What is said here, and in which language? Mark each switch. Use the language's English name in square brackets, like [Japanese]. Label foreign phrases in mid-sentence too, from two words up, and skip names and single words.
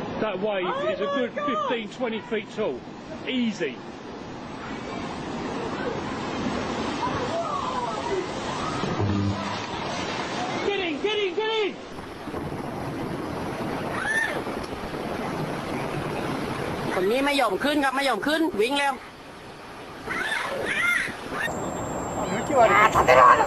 [English] that wave is a good 15-20 feet tall. Easy. Get in, get in, get in! [Thai] คนนี้ไม่ยอมขึ้นครับไม่ยอมขึ้นวิ่งแล้ว [Japanese] 立てろ立てろ